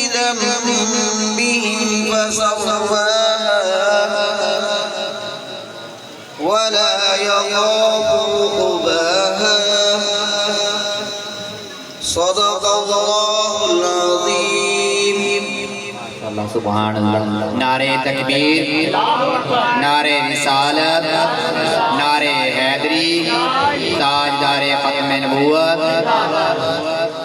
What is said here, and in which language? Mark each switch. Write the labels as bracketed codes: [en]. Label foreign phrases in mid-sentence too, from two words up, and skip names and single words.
[ar] بهم فسواها ولا يخاف عقباها صدق الله العظيم الله سبحان الله. [ur] نعرۂ تکبیر، نعرۂ رسالت، نعرۂ حیدری، تاجدار ختم نبوت.